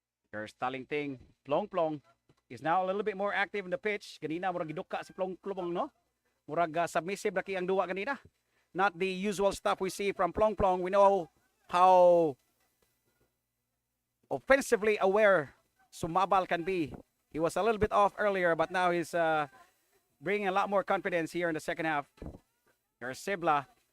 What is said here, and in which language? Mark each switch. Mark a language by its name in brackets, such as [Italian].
[English] There's Talingting. Plong Plong is now a little bit more active in the pitch. [Cebuano] Ganina, murag giduka si Plong Plong, no? Murag submissive na ang duwa ganina. [English] Not the usual stuff we see from Plong Plong. We know how offensively aware Sumabal can be. He was a little bit off earlier, but now he's bringing a lot more confidence here in the second half. There's Sibla.